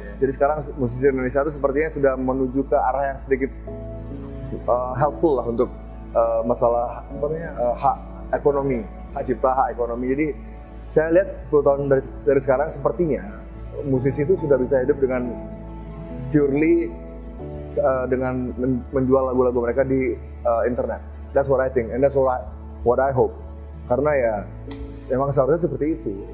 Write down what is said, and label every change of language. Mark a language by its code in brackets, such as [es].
[id] Jadi sekarang musisi Indonesia itu sepertinya sudah menuju ke arah yang sedikit helpful lah untuk masalah hak ekonomi, hak cipta, hak ekonomi. Jadi saya lihat 10 tahun dari sekarang sepertinya musisi itu sudah bisa hidup dengan purely dengan menjual lagu-lagu mereka di internet. [en] That's what I think and that's what I hope. [id] Karena ya memang seharusnya seperti itu.